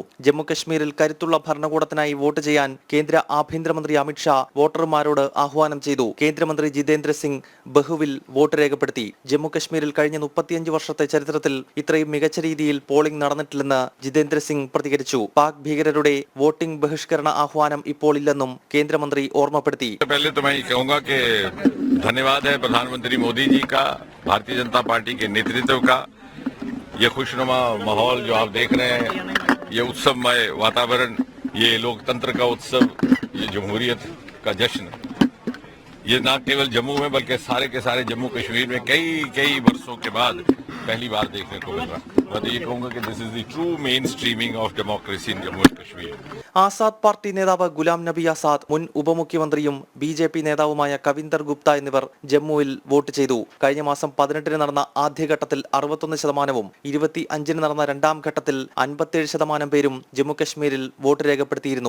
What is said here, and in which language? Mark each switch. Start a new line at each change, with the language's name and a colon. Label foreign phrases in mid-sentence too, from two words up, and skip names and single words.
Malayalam: ജമ്മു കശ്മീരിൽ കരുത്തുള്ള ഭരണകൂടത്തിനായി വോട്ട് ചെയ്യാൻ കേന്ദ്ര ആഭ്യന്തരമന്ത്രി അമിത്ഷാ വോട്ടർമാരോട് ആഹ്വാനം ചെയ്തു. കേന്ദ്രമന്ത്രി ജിതേന്ദ്ര സിംഗ് ബഹുവിൽ വോട്ട് രേഖപ്പെടുത്തി. ജമ്മു കശ്മീരിൽ കഴിഞ്ഞ 35 വർഷത്തെ ചരിത്രത്തിൽ ഇത്രയും മികച്ച രീതിയിൽ പോളിംഗ് നടന്നിട്ടില്ലെന്ന് ജിതേന്ദ്ര സിംഗ് പ്രതികരിച്ചു. പാക് ഭീകരരുടെ വോട്ടിംഗ് ബഹിഷ്കരണ ആഹ്വാനം ഇപ്പോൾ ഇല്ലെന്നും കേന്ദ്രമന്ത്രി ഓർമ്മപ്പെടുത്തി.
Hindi: पहले तो मैं ये कहूंगा कि धन्यवाद है प्रधानमंत्री मोदी जी का, भारतीय जनता पार्टी के नेतृत्व का। ये खुशनुमा माहौल जो आप देख रहे हैं, ये उत्सवमय वातावरण, ये लोकतंत्र का उत्सव, ये जमहूरियत का जश्न, ये न केवल जम्मू में बल्कि सारे के सारे जम्मू कश्मीर में कई वर्षों के बाद पहली बार देखने को मिल रहा है. मैं तो ये कहूंगा कि
English: this is the true main streaming of democracy in Jammu and Kashmir.
Malayalam: ആസാദ് പാർട്ടി നേതാവ് ഗുലാം നബി ആസാദ്, മുൻ ഉപമുഖ്യമന്ത്രിയും ബിജെപി നേതാവുമായ കവിന്ദർ ഗുപ്ത എന്നിവർ ജമ്മുവിൽ വോട്ട് ചെയ്തു. കഴിഞ്ഞ മാസം 18-ന് നടന്ന ആദ്യഘട്ടത്തിൽ 61%, 25-ന് നടന്ന രണ്ടാം ഘട്ടത്തിൽ 57% പേരും ജമ്മുകശ്മീരിൽ വോട്ട് രേഖപ്പെടുത്തിയിരുന്നു.